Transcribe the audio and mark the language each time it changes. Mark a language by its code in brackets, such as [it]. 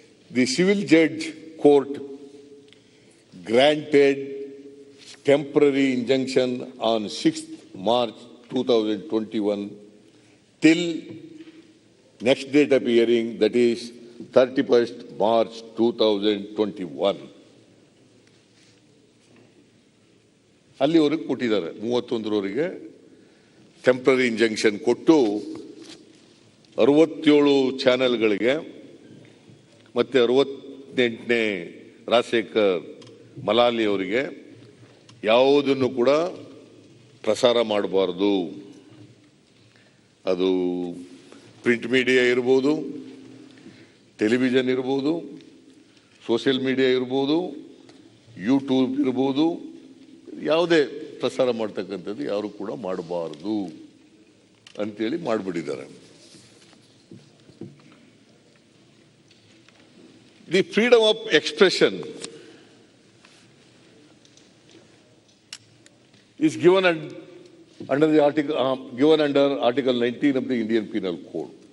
[en] The civil judge court granted temporary injunction on 6th March 2021 till next date of hearing, that is 31st March 2021. [kn] ಅಲ್ಲಿವರೆಗೆ ಕೊಟ್ಟಿದ್ದಾರೆ. 31ರವರೆಗೆ temporary injunction ಕೊಟ್ಟು 67 ಚಾನೆಲ್ಗಳಿಗೆ ಮತ್ತೆ 68ನೇ ರಾಜಶೇಖರ್ ಮಲಾಲಿ ಅವರಿಗೆ ಯಾವುದನ್ನು ಕೂಡ ಪ್ರಸಾರ ಮಾಡಬಾರ್ದು. ಅದು ಪ್ರಿಂಟ್ ಮೀಡಿಯಾ ಇರ್ಬೋದು, ಟೆಲಿವಿಷನ್ ಇರ್ಬೋದು, ಸೋಷಿಯಲ್ ಮೀಡಿಯಾ ಇರ್ಬೋದು, ಯೂಟ್ಯೂಬ್ ಇರ್ಬೋದು, ಯಾವುದೇ ಪ್ರಸಾರ ಮಾಡ್ತಕ್ಕಂಥದ್ದು ಯಾರು ಕೂಡ ಮಾಡಬಾರದು ಅಂತೇಳಿ ಮಾಡಿಬಿಟ್ಟಿದ್ದಾರೆ. [en] The freedom of expression is given under Article 19 of the Indian Penal Code.